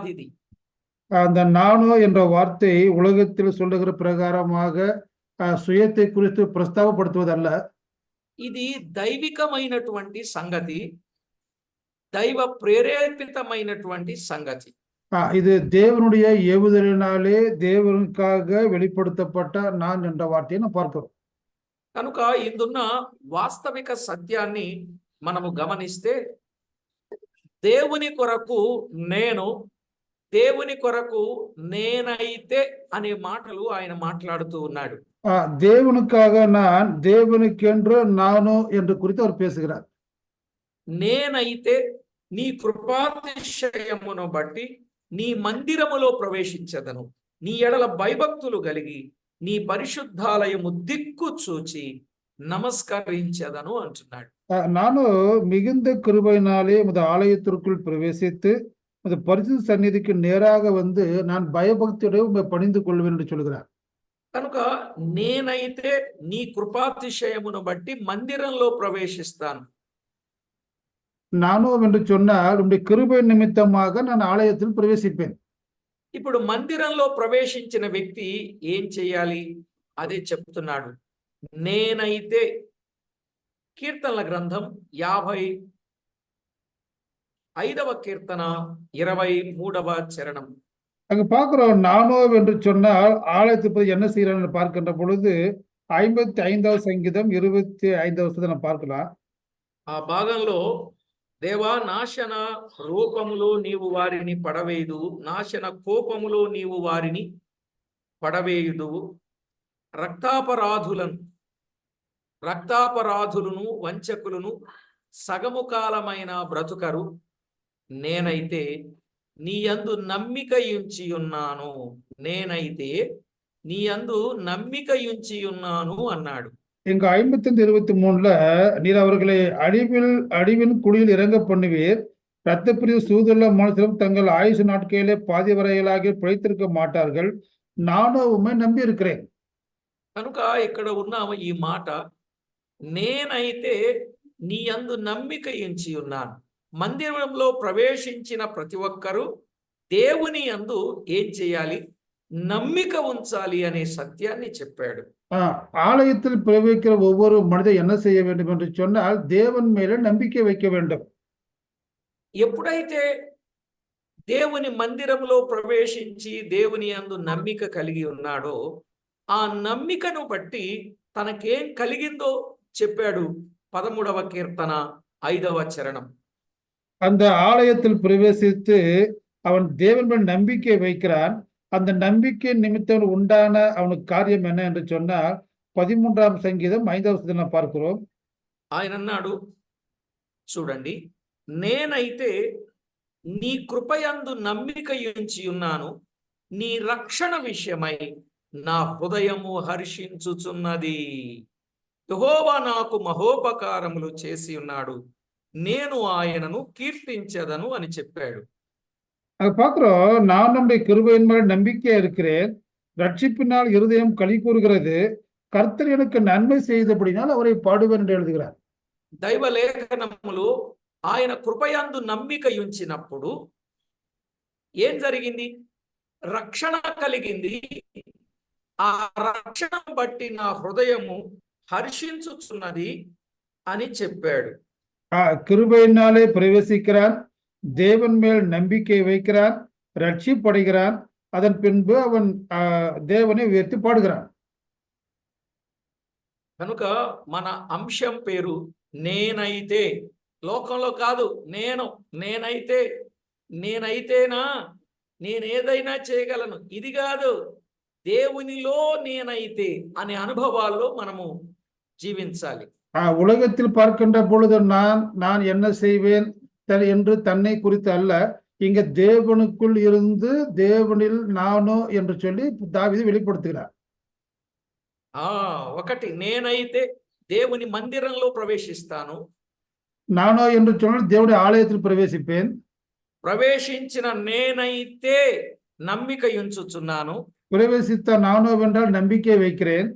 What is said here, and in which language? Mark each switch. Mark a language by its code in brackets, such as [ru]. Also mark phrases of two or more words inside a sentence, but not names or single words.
[te] ఇది [ta] அந்த நானோ என்ற வார்த்தை உலகத்தில் சொல்லுகிற பிரகாரமாக சுயத்தை குறித்து பிரஸ்தாபப்படுத்துவதல்ல. [te] ఇది దైవికమైనటువంటి సంగతి, దైవ ప్రేరేపితమైనటువంటి సంగతి. [ta] இது தேவனுடைய ஏவுதலினாலே தேவனுக்காக வெளிப்படுத்தப்பட்ட நான் என்ற வார்த்தையை நாம் பார்க்கிறோம். [te] కనుక ఇందున్న వాస్తవిక సత్యాన్ని మనము గమనిస్తే దేవుని కొరకు నేను, దేవుని కొరకు నేనైతే అనే మాటలు ఆయన మాట్లాడుతూ ఉన్నాడు. [ta] தேவனுக்காக நான், தேவனுக்கென்று நானோ என்று குறித்து அவர் பேசுகிறார். [te] నేనైతే నీ కృపాతిశయమును బట్టి నీ మందిరములో ప్రవేశించదను, నీ ఎడల భయభక్తులు కలిగి నీ పరిశుద్ధాలయము దిక్కు చూచి நமஸ்கரிச்சதனு అంటున్నాడు. [ta] நானும் மிகுந்த கிருபையினாலே உமது ஆலயத்திற்குள் பிரவேசித்து உமது பரிசுத்த சந்நிதிக்கு நேராக வந்து நான் பயபக்தியோடு பணிந்து கொள்வேன் என்று சொல்கிறார். [te] కనుక నేనైతే నీ కృపాతిశయమును బట్టి మందిరంలో ప్రవేశిస్తాను. [ta] நானும் என்று சொன்னால் உம்முடைய கிருபை நிமித்தமாக நான் ఆలయத்தில் ప్రవేశింపేன். [te] ఇప్పుడు మందిరంలో ప్రవేశించిన వ్యక్తి ఏం చేయాలి? అదే చెప్తున్నాడు. నేనైతే కీర్తనల గ్రంథం 55వ కీర్తన 23వ చరణం. [ta] அங்க பார்க்கிறோம், நானோ என்று சொன்னால் ஆலயத்தை பத்தி என்ன செய்யறான்னு பார்க்கின்ற பொழுது 55வது சங்கீதம் 25வது வசனத்தை நம்ம பார்க்கலாம். [te] ఆ భాగంలో దేవా నాశన రూపములో నీవు వారిని పడవేయుదు, నాశన కోపములో నీవు వారిని పడవేయుదువు, రక్తాపరాధులను వంచకులను సగము కాలమైన బ్రతుకరు, నేనైతే నీ యందు నమ్మికయుంచి ఉన్నాను, నేనైతే నీ యందు నమ్మికయుంచి ఉన్నాను అన్నాడు. [ta] இங்க 55:23ல நீர் அவர்களை அழிவின் குழியில் இறங்க பண்ணுவீர், இரத்தப்பிரிவு சூதுள்ள மனுஷரும் தங்கள் ஆயுசு நாட்களிலே பாதி வரையிலாக பிழைத்திருக்க மாட்டார்கள், நானோ உம்மை நம்பி இருக்கிறேன். [te] కనుక ఇక్కడ ఉన్న ఈ మాట, నేనైతే నీ యందు నమ్మికయుంచి ఉన్నాను. మందిరంలో ప్రవేశించిన ప్రతి ఒక్కరూ దేవుని యందు ఏం చేయాలి? నమ్మిక ఉంచాలి అనే సత్యాన్ని చెప్పాడు. [ta] ஆலயத்தில் பிரவேசிக்கிற ஒவ்வொரு மனிதன் என்ன செய்ய வேண்டும் என்று சொன்னால் தேவன் மேல நம்பிக்கை வைக்க வேண்டும். [te] ఎప్పుడైతే దేవుని మందిరంలో ప్రవేశించి దేవుని యందు నమ్మిక కలిగి ఉన్నాడో, ఆ నమ్మికను బట్టి తనకేం కలిగిందో చెప్పాడు 13వ కీర్తన 5వ చరణం. [ta] அந்த ஆலயத்தில் பிரவேசித்து அவன் தேவன் மேல் நம்பிக்கை வைக்கிறான். அந்த நம்பிக்கை நிமித்தம் உண்டான அவனுக்கு காரியம் என்ன என்று சொன்னால் 13వ சங்கீதம் 5వ వచనం பார்க்கிறோம். [te] ఆయన అన్నాడు, చూడండి, నేనైతే నీ కృపయందు నమ్మికయుంచి ఉన్నాను, నీ రక్షణ విషయమై నా హృదయము హర్షించుచున్నది, యెహోవా నాకు మహోపకారములు చేసి ఉన్నాడు, నేను ఆయనను కీర్తించెదను అని చెప్పాడు. [ta] அங்க பார்க்கிறோம், நான் நம்முடைய கிருபையின் மேல் நம்பிக்கையா இருக்கிறேன், ரட்சிப்பினால் இருதயம் களி கூறுகிறது, கர்த்தர் எனக்கு நன்மை செய்தபடினால் அவரை பாடுவேன் என்று எழுதுகிறார். [te] దైవ లేఖనములు ఆయన కృపయందు నమ్మికయుంచినప్పుడు ఏం జరిగింది? రక్షణ కలిగింది. ఆ రక్షణ బట్టి నా హృదయము హర్షించుచున్నది అని చెప్పాడు. [ta] கிருபையினாலே பிரவேசிக்கிறான், தேவன் மேல் நம்பிக்கை வைக்கிறான், ரட்சிப்படைகிறான், அதன் பின்பு அவன் தேவனை உயர்த்தி பாடுகிறான். [te] కనుక మన అంశం పేరు నేనైతే. లోకంలో కాదు, నేనైతేనా నేనేదైనా చేయగలను, ఇది కాదు, దేవునిలో నేనైతే అనే అనుభవాల్లో మనము జీవించాలి. [ta] உலகத்தில் பார்க்கின்ற பொழுது நான் என்ன செய்வேன் என்று தன்னை குறித்து அல்ல, இங்க தேவனுக்குள் இருந்து தேவனில் நானோ என்று சொல்லி தாவீது வெளிப்படுத்துகிறார். [te] ఒకటి, నేనైతే దేవుని మందిరంలో ప్రవేశిస్తాను, [ta] நானோ என்று சொன்னால் தேவனுடைய ஆலயத்தில் பிரவேசிப்பேன், [te] ప్రవేశించిన నేనైతే నమ్మికయుంచుచున్నాను, [ta] பிரவேசித்த நானோ என்றால் நம்பிக்கை வைக்கிறேன்.